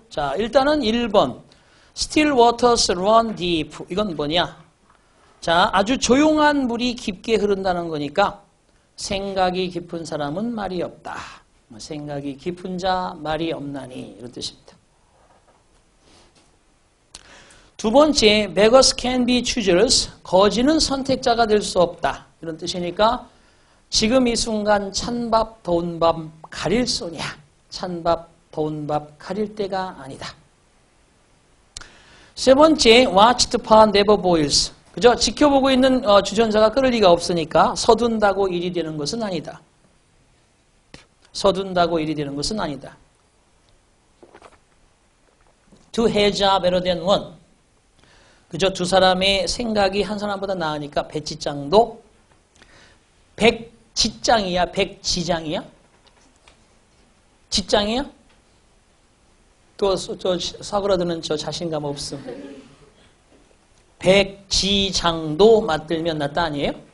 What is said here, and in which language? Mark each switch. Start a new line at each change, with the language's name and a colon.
Korean: 자, 일단은 1번.
English: Still waters run deep.
Korean: 이건 뭐냐? 자, 아주 조용한 물이 깊게 흐른다는 거니까 생각이 깊은 사람은 말이 없다. 생각이 깊은 자 말이 없나니, 이런 뜻입니다. 두 번째,
English: beggars can be choosers.
Korean: 거지는 선택자가 될 수 없다. 이런 뜻이니까 지금 이 순간 찬밥 더운 밥 가릴 소냐. 찬밥 더운 밥 가릴 때가 아니다. 세 번째,
English: watched pan never boils.
Korean: 그죠? 지켜보고 있는 주전자가 끓을 리가 없으니까 서둔다고 일이 되는 것은 아니다. 서둔다고 일이 되는 것은 아니다.
English: Two heads are better than one.
Korean: 그죠? 두 사람의 생각이 한 사람보다 나으니까 백지장도 백지장이야? 백지장이야? 지장이야? 또 저 사그라드는 저 자신감 없음. 백지장도 맞들면 낫다 아니에요?